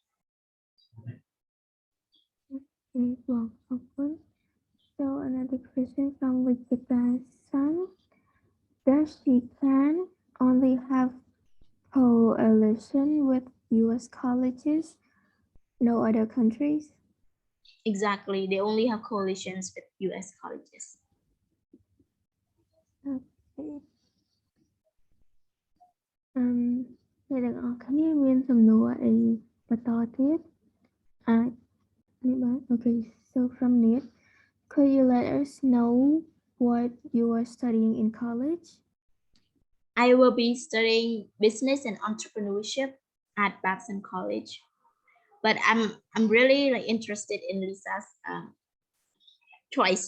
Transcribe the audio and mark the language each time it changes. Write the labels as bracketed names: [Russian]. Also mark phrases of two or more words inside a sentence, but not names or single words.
[English] So another question from Wikipedia. Does Chheav only have coalition with US colleges? No other countries? Exactly. They only have coalitions with US colleges. Okay. [Khmer] អ្នកទាំងអស់គ្នាមានសំណួរអីបន្តទៀតអាចនេះបាន [English] Okay, so from Nate, could you let us know what you are studying in college? I will be studying business and entrepreneurship at Babson College. But I'm really like interested in Lisa's choice.